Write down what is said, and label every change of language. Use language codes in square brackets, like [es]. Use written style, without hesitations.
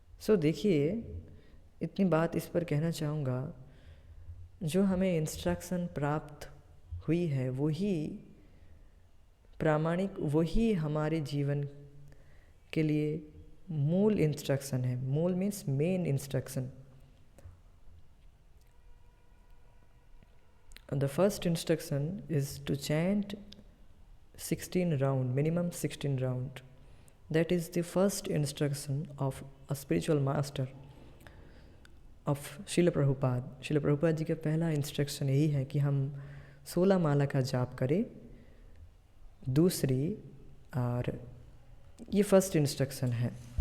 [hi] देखिए, इतनी बात इस पर कहना चाहूँगा, जो हमें इंस्ट्रक्शन प्राप्त हुई है वही प्रामाणिक, वही हमारे जीवन के लिए मूल इंस्ट्रक्शन है। मूल [en] Means main instruction. The first instruction is to chant 16 round, minimum 16 round. That is the first instruction of a spiritual master of Srila Prabhupada. [hi] Srila Prabhupada जी का पहला इंस्ट्रक्शन यही है कि हम 16 माला का जाप करें। दूसरी, और ये फर्स्ट इंस्ट्रक्शन है।